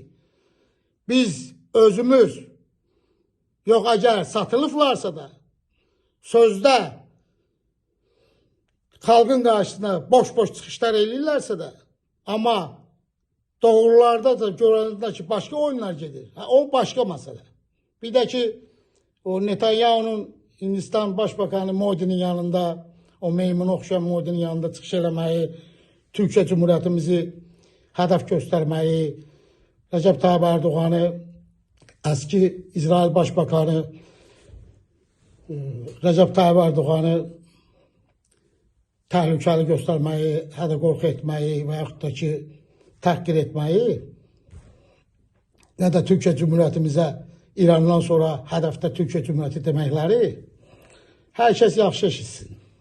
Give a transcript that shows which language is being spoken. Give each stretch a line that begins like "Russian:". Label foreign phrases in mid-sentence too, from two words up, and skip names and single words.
Azerbaijani: Biz özümüz, yox əgər satılıblarsa da, sözdə xalqın qarşısına boş-boş çıxışlar eləyirlərsə də, amma doğrularda da görəndə ki, başqa oyunlar gedir. O başqa məsələ. Bir də ki, o Netanyahu'nun Hindistan Başbakanı Modi'nin yanında, o meymuna oxşayan Modi'nin yanında çıxış eləməyi, Türkiyə Cumhuriyyətimizi hədəf göstərməyi,
Turkish: Recep Tayyip Erdoğan'ı, eski İsrail Başbakanı
Azerbaijani: Recep Tayyip Erdoğan'ı təhlükəli göstərməyi, hədə qorxu etməyi və yaxud da ki, təhqir etməyi, nə də Türkiyə Cumhuriyyətimizə İrandan sonra hədəfdə Türkiyə Cumhuriyyəti deməkləri hər kəs yaxşı eşitsin.